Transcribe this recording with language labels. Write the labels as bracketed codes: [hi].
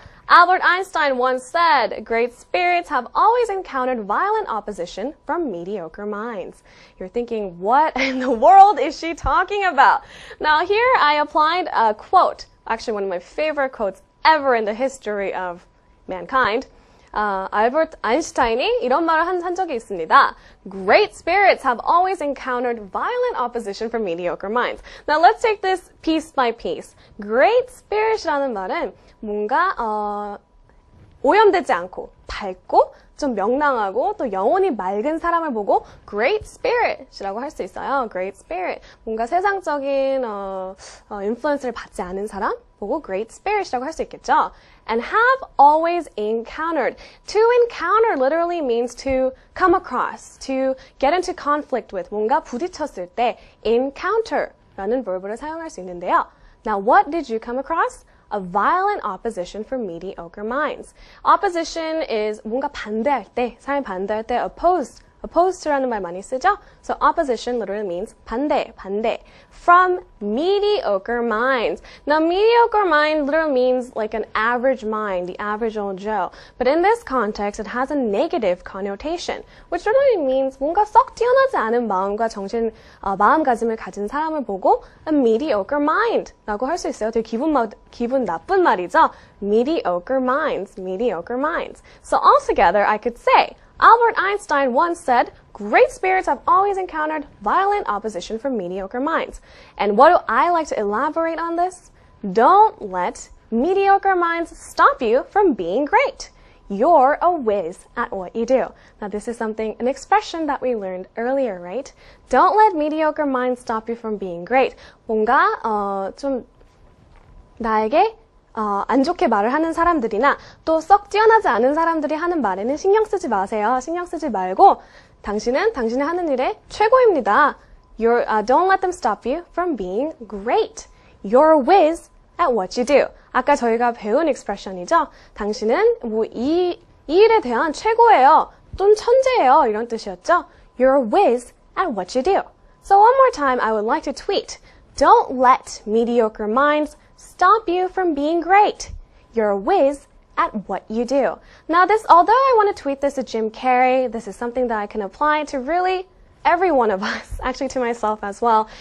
[en] Albert Einstein once said, great spirits have always encountered violent opposition from mediocre minds. You're thinking, what in the world is she talking about? Now here I applied a quote, actually one of my favorite quotes ever in the history of mankind. [ko] 알버트 아인슈타인이 이런 말을 한 적이 있습니다. [en] Great spirits have always encountered violent opposition from mediocre minds. Now let's take this piece by piece. [ko] Great spirit이라는 말은 뭔가 오염되지 않고 밝고 좀 명랑하고 또 영혼이 맑은 사람을 보고 great spirit이라고 할 수 있어요. [en] Great spirit. [ko] 뭔가 세상적인 인플루언스를 받지 않은 사람 보고 great spirit이라고 할 수 있겠죠. [en] And have always encountered. To encounter literally means to come across, to get into conflict with. [ko] 뭔가 부딪혔을 때 encounter라는 verb를 사용할 수 있는데요. [en] Now what did you come across? A violent opposition from mediocre minds. Opposition is [ko] 뭔가 반대할 때, 사람이 반대할 때 opposed to라는 말 많이 쓰죠? [en] So opposition literally means 반대. From mediocre minds. Now mediocre mind literally means like an average mind, the average old Joe. But in this context, it has a negative connotation, which literally means [ko] 뭔가 썩 뛰어나지 않은 마음과 마음가짐을 가진 사람을 보고 a mediocre mind 라고 할 수 있어요. 되게 기분 나쁜 말이죠? [en] Mediocre minds. So altogether, I could say, Albert Einstein once said, great spirits have always encountered violent opposition from mediocre minds. And what do I like to elaborate on this? Don't let mediocre minds stop you from being great. You're a whiz at what you do. Now this is an expression that we learned earlier, right? Don't let mediocre minds stop you from being great. [ko] 뭔가 좀 나에게 안 좋게 말을 하는 사람들이나 또 썩 뛰어나지 않은 사람들이 하는 말에는 신경 쓰지 마세요. 신경 쓰지 말고 당신은 당신이 하는 일에 최고입니다. [en] Don't let them stop you from being great. You're a whiz at what you do. [ko] 아까 저희가 배운 expression이죠. 당신은 이 일에 대한 최고예요. 좀 천재예요. 이런 뜻이었죠. [en] You're a whiz at what you do. So one more time, I would like to tweet. Don't let mediocre minds stop you from being great. You're a whiz at what you do. Now although I want to tweet this to Jim Carrey, this is something that I can apply to really every one of us, actually to myself as well.